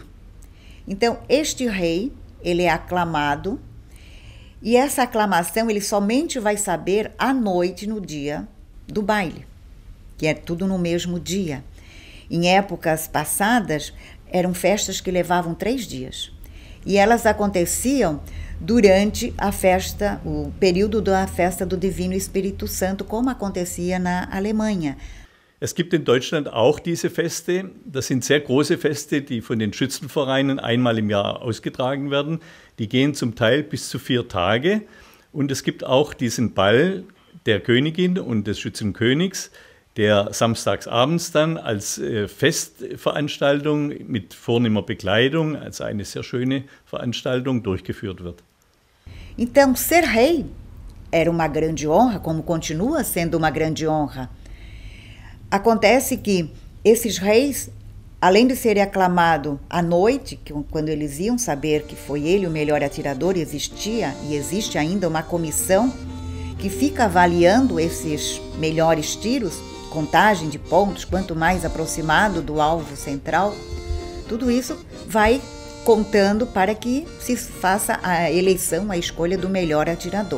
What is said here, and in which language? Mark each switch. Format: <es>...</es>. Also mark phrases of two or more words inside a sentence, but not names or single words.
<pt>Então, este rei, ele é aclamado, e essa aclamação ele somente vai saber à noite, no dia do baile, que é tudo no mesmo dia. Em épocas passadas, eram festas que levavam 3 dias. E elas aconteciam durante a festa, o período da festa do Divino Espírito Santo, como acontecia na Alemanha.</pt> <de>Es gibt in Deutschland auch diese Feste. Das sind sehr große Feste, die von den Schützenvereinen einmal im Jahr ausgetragen werden. Die gehen zum Teil bis zu 4 Tage. Und es gibt auch diesen Ball der Königin und des Schützenkönigs, der samstags abends dann als Festveranstaltung mit vornehmer Bekleidung, als eine sehr schöne Veranstaltung, durchgeführt wird.</de> <pt>Então, ser rei era uma grande honra, como continua sendo uma grande honra. Acontece que esses reis, além de serem aclamados à noite, quando eles iam saber que foi ele o melhor atirador, existia e existe ainda uma comissão que fica avaliando esses melhores tiros, contagem de pontos, quanto mais aproximado do alvo central, tudo isso vai contando para que se faça a eleição, a escolha do melhor atirador.</pt>